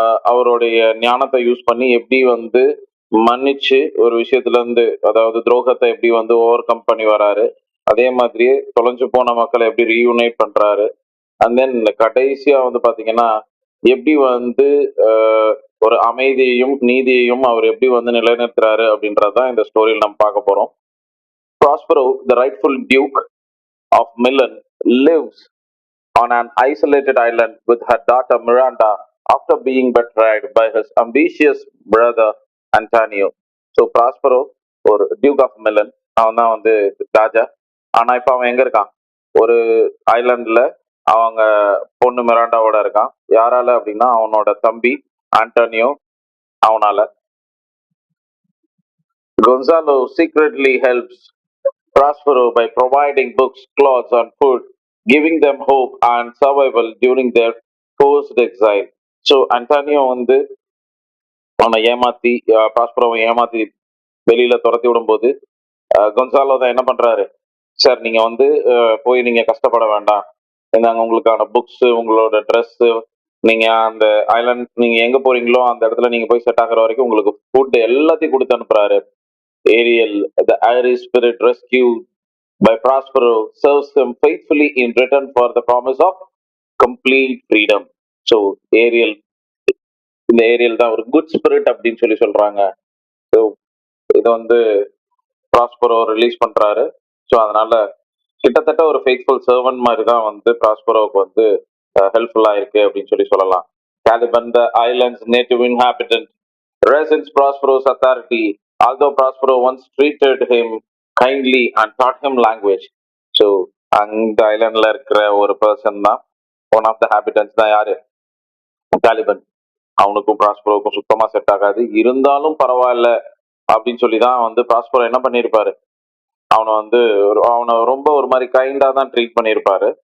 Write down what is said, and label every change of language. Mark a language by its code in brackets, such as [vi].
[ta] அவருடைய ஞானத்தை யூஸ் பண்ணி எப்படி வந்து மன்னிச்சு ஒரு விஷயத்துல இருந்து, அதாவது துரோகத்தை எப்படி வந்து ஓவர் கம் பண்ணி வராரு, அதே மாதிரியே தொலைஞ்சு போன மக்களை எப்படி ரீயூனைட் பண்றாரு, அண்ட் தென் கடைசியா வந்து பாத்தீங்கன்னா எப்படி வந்து ஒரு அமைதியையும் நீதியையும் அவர் எப்படி வந்து நிலைநிறுத்துறாரு அப்படின்றதான் இந்த ஸ்டோரியில் நம்ம பார்க்க போறோம். [en] Prospero, the rightful duke of Milan, lives on an isolated island with her daughter Miranda after being betrayed by his ambitious brother Antonio. [ta] So Prospero ஒரு டியூக் ஆஃப் மிலன், அவன் தான் வந்து ராஜா. ஆனா இப்ப அவன் எங்க இருக்கான்? ஒரு ஐலாண்ட்ல அவங்க பொண்ணு மிராண்டாவோட இருக்கான். யாரால அப்படின்னா அவனோட தம்பி ஆண்டோனியோ அவனால. [en] Gonzalo secretly helps Prospero by providing books, clothes, and food, giving them hope and survival during their forced exile. [ta] So Antonio வந்து அவனை ஏமாத்தி, ப்ராஸ்பரோவை ஏமாத்தி வெளியில துரத்தி விடும்போது கொன்சாலோ தான் என்ன பண்றாரு, சார் நீங்க வந்து போய் நீங்க கஷ்டப்பட வேண்டாம், இந்தாங்க உங்களுக்கான புக்ஸ், உங்களோட ட்ரெஸ், நீங்க அந்த ஐலாண்ட் நீங்க எங்க போறீங்களோ அந்த இடத்துல நீங்க போய் செட் ஆகுற வரைக்கும் உங்களுக்கு ஃபுட் எல்லாத்தையும் கொடுத்து அனுப்புறாரு. [en] Ariel, the Irish spirit rescued by Prospero, serves him faithfully in return for the promise of complete freedom. [ta] So Ariel, இந்த ஏரியல் தான் ஒரு குட் ஸ்பிரிட் அப்படின்னு சொல்லி சொல்றாங்க. ஸோ இதை வந்து ப்ராஸ்பரோ ரிலீஸ் பண்றாரு. ஸோ அதனால கிட்டத்தட்ட ஒரு ஃபெய்த்ஃபுல் சர்வன்ட் மாதிரி தான் வந்து ப்ராஸ்பரோவுக்கு வந்து ஹெல்ப்ஃபுல்லா இருக்கு அப்படின்னு சொல்லி சொல்லலாம். [en] Caliban, the island's native inhabitant, resents Prospero's authority, although Prospero once treated him kindly and taught him language. [ta] So அந்த ஐலாண்ட்ல இருக்கிற ஒரு பர்சன் தான், [en] one of the habitants [ta] தான் யாரு, காலிபன். அவனுக்கும் ப்ராஸ்பரோவுக்கும் சுத்தமா செட் ஆகாது, இருந்தாலும் பரவாயில்ல அப்படின்னு சொல்லி தான் வந்து ப்ராஸ்பரோ என்ன பண்ணியிருப்பாரு, அவனை வந்து அவனை ரொம்ப ஒரு மாதிரி கைண்டா தான் ட்ரீட் பண்ணியிருப்பாரு.